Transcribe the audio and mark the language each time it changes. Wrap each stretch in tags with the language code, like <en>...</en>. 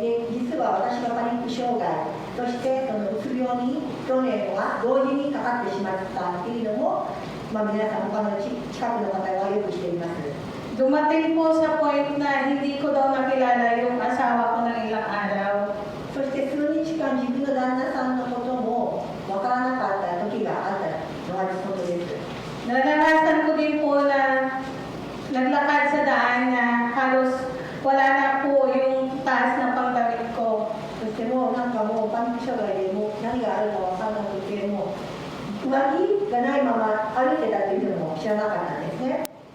<ja>で、実は私はパニック障害、そしてそのうつ病に去年は同時にかかってしまったっていうのも、皆さん他の近くの方はよくしています。</ja> <tl>Dumating po sa point na hindi ko daw nakilala yung asawa ko ng ilang araw.</tl> <ja>そして数日間自分の旦那さんのこともわからなかった時があったのがことです。</ja> <tl>Naranasan ko din po na naglakad sa daan na halos wala na po yung taas na pangdamit ko.</tl> <ja>そしてもうなんかもうパニック障害でもう何があるかわからなくてもう上着がないまま歩いてたというのも知らなかったんですね。</ja>